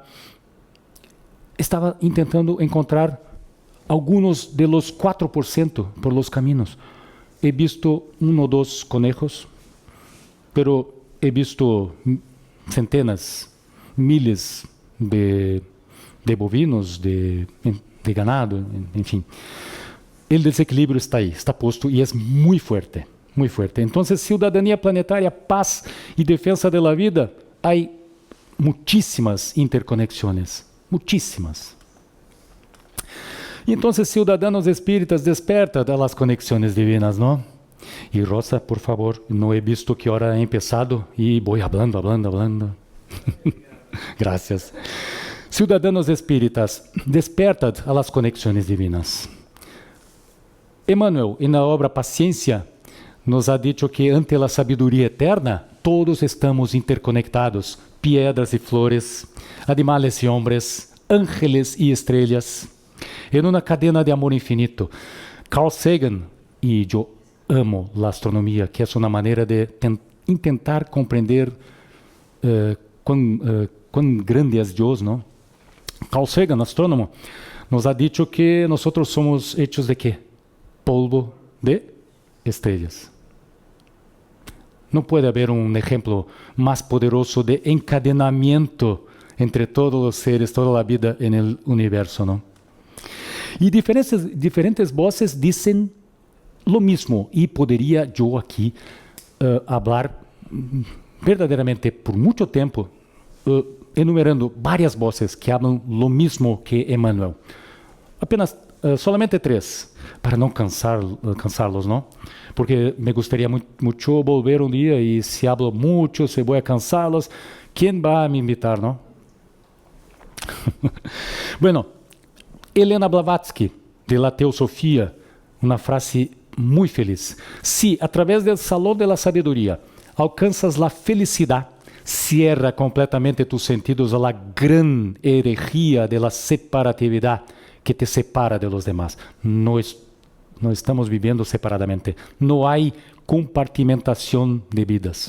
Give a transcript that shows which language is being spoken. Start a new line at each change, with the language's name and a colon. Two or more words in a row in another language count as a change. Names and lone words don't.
Spanish: Estaba intentando encontrar algunos de los 4% por los caminos. He visto 1 o 2 conejos, pero he visto centenas, miles de bovinos, de ganado,
Portuguese: enfim. O desequilíbrio está aí, está posto e é muito forte, muito forte. Então, cidadania planetária, paz e defesa da vida, há muitíssimas interconexões, muitíssimas. Então,
Spanish: ciudadanos espíritas,
Portuguese: desperta das conexões divinas, não?
Spanish: E Rosa, por favor, não he visto que hora ha empezado
Portuguese: e vou
Spanish: hablando. Gracias. Ciudadanos espíritas, despertad a las conexões divinas.
Portuguese: Emmanuel, na obra Paciencia,
Spanish: nos ha dicho que
Portuguese: ante a sabedoria eterna, todos estamos interconectados, piedras e flores, animales e homens, ángeles e estrelas, em uma cadena de amor infinito. Carl Sagan, e eu amo a astronomia, que é uma maneira de tentar compreender quão grande é Deus, não? Carl Sagan, astrônomo,
Spanish: nos ha dicho que nós somos hechos de quê? Polvo de estrelas.
Portuguese: Não pode haver exemplo mais poderoso de encadenamento entre todos os seres, toda a vida no universo, não? E diferentes voces dizem
Spanish: lo mismo,
Portuguese: e poderia eu aqui falar verdadeiramente por muito tempo, enumerando várias voces que falam
Spanish: lo mismo
Portuguese: que Emmanuel.
Spanish: Apenas solamente 3,
Portuguese: para não cansá-los, não? Porque me gostaria muito volver um dia e se hablo muito, se vou cansá-los, quem vai me invitar, não?
Spanish: Bueno, Helena Blavatsky, de la Teosofía,
Portuguese: uma frase muito feliz.
Spanish: Si, a través del salón de la sabiduría, alcanças la felicidad, cierra completamente tus sentidos a la gran herejía de la separatividad que te separa de los demás. No estamos viviendo separadamente. No hay compartimentación de vidas.